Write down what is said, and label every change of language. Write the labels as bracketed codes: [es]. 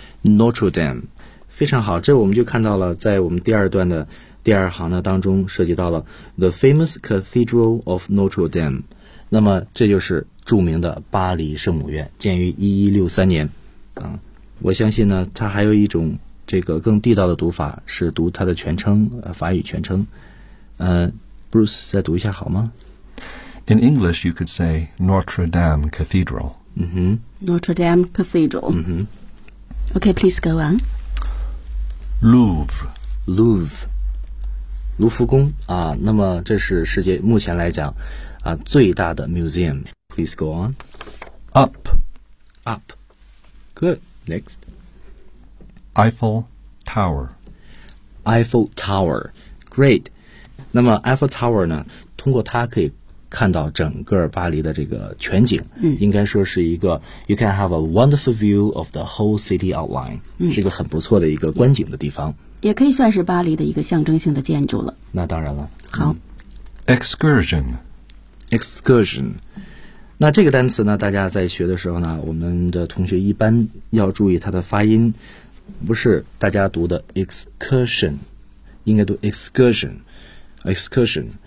[zh] Notre Dame， 非常好，这我们就看到了，在我们第二段的第二行呢当中涉及到了 [en] the famous Cathedral of Notre Dame。 [zh] 那么这就是著名的巴黎圣母院，建于1163年。啊，我相信呢，它还有一种。这个更地道的读法是读它的全称，法语全称。 Bruce 再读一下好吗 [en] ？In English, you could say Notre Dame Cathedral. 嗯哼，Notre Dame Cathedral. 嗯哼。 Okay, please go on. Louvre, [zh] Louvre, 卢浮宫啊。那么这是世界目前来讲啊最大的 museum. [en] Please go on. Up, up. Good. Next. Eiffel Tower. [zh] Eiffel Tower. Great. 那么 Eiffel Tower 呢，通过它可以看到整个巴黎的这个全景。嗯，应该说是一个 [en] You can have a wonderful view of the whole city outline. 嗯， [zh] 是一个很不错的一个观景的地方。也可以算是巴黎的一个象征性的建筑了。那当然了。好。 [en] Excursion. [zh] Excursion. 那这个单词呢，大家在学的时候呢，我们的同学一般要注意它的发音，不是大家读的 excursion， 应该读 excursion。